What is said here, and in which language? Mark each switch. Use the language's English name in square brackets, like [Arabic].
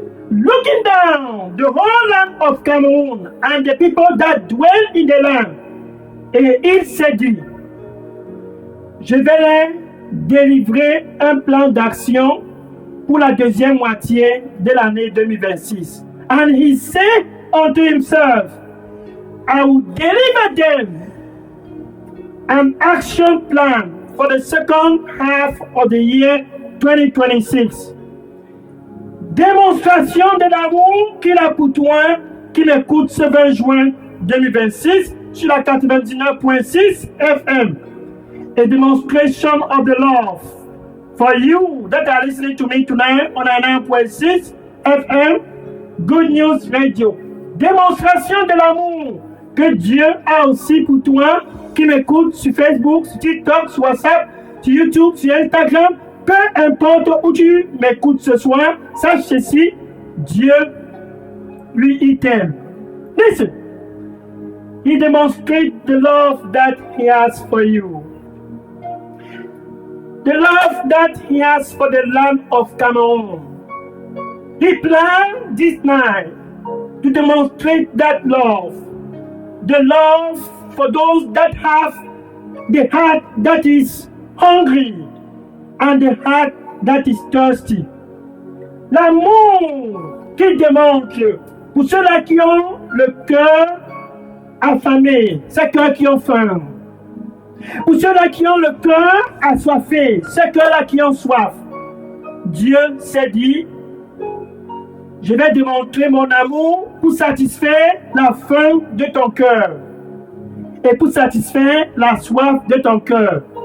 [English] Looking down the whole land of Cameroon and the people that dwell in the land, [French] et il s'est dit, je vais leur délivrer un plan d'action pour la deuxième moitié de l'année 2026. [English] And he said unto himself, I will deliver them an action plan for the second half of the year 2026. [French] Démonstration de l'amour qu'il a pour toi, qui l'écoute ce 20 juin 2026 sur la 99.6 FM. [English] A demonstration of the love for you that are listening to me tonight on 99.6 FM, Good News Radio. [French] Démonstration de l'amour que Dieu a aussi pour toi, qui m'écoute sur Facebook, sur TikTok, sur WhatsApp, sur YouTube, sur Instagram. Peu importe où tu m'écoutes ce soir, sache ceci, Dieu, lui, il t'aime. [English] Listen. He demonstrates the love that he has for you. The love that he has for the land of Cameroon. He planned this night to demonstrate that love. The love for those that have the heart that is hungry and the heart that is thirsty. [French] L'amour qu'il démontre pour ceux-là qui ont le cœur affamé, ces cœurs qui ont faim. Pour ceux-là qui ont le cœur assoiffé, ces cœurs-là qui ont soif. Dieu s'est dit, je vais démontrer mon amour pour satisfaire la faim de ton cœur et pour satisfaire la soif de ton cœur.